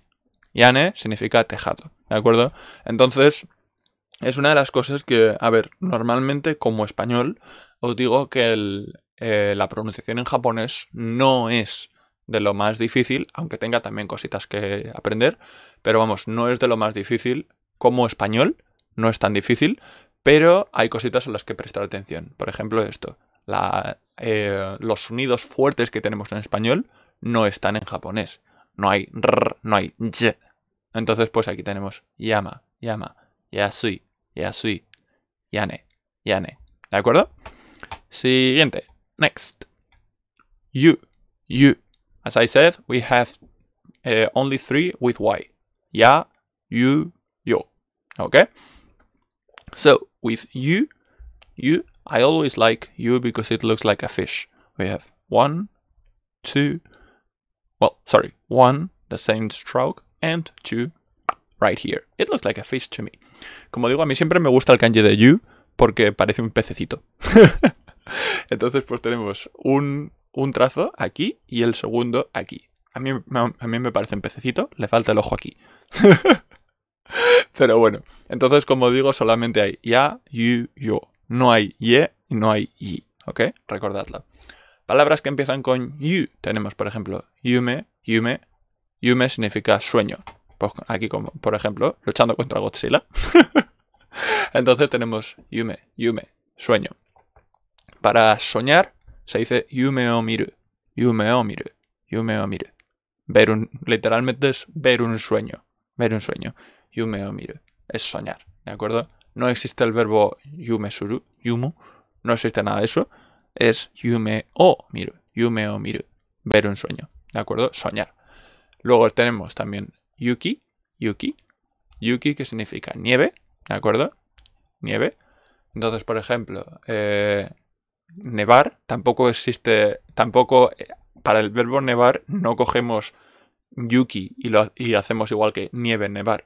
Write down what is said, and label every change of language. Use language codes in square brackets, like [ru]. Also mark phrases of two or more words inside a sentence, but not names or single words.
[es] Yane significa tejado, ¿de acuerdo? Entonces, es una de las cosas que, a ver, normalmente como español os digo que la pronunciación en japonés no es de lo más difícil, aunque tenga también cositas que aprender, pero vamos, no es de lo más difícil como español, no es tan difícil, pero hay cositas a las que prestar atención. Por ejemplo, esto, los sonidos fuertes que tenemos en español no están en japonés. No hay r, no hay y. Entonces, pues aquí tenemos yama, yama, yasui, yasui, yane, yane. ¿De acuerdo? Siguiente. [en] Next. You, you. As I said, we have only 3 with y. Ya, you, yo. Okay? So, with you, I always like you because it looks like a fish. We have 1, 2, 1, the same stroke, and 2 right here. It looks like a fish to me. [es] Como digo, a mí siempre me gusta el kanji de you porque parece un pececito. Entonces pues tenemos un trazo aquí y el segundo aquí. A mí me parece un pececito, le falta el ojo aquí. Pero bueno, entonces como digo solamente hay ya, you, yo. No hay ye y no hay yi, ¿ok? Recordadlo. Palabras que empiezan con you. Tenemos por ejemplo yume, yume. Yume significa sueño. Pues aquí como por ejemplo luchando contra Godzilla. Entonces tenemos yume, yume, sueño. Para soñar se dice [ja] 夢を見る, 夢を見る, 夢を見る. [es] Literalmente es ver un sueño, [ja] 夢を見る, [es] es soñar, ¿de acuerdo? No existe el verbo [ja] 夢する, [es] yumu, no existe nada de eso, es [ja] 夢を見る, [es] ver un sueño, ¿de acuerdo? Soñar. Luego tenemos también yuki, yuki que significa nieve, ¿de acuerdo? Nieve. Entonces, por ejemplo, nevar tampoco existe, para el verbo nevar no cogemos yuki y hacemos igual que nieve, nevar.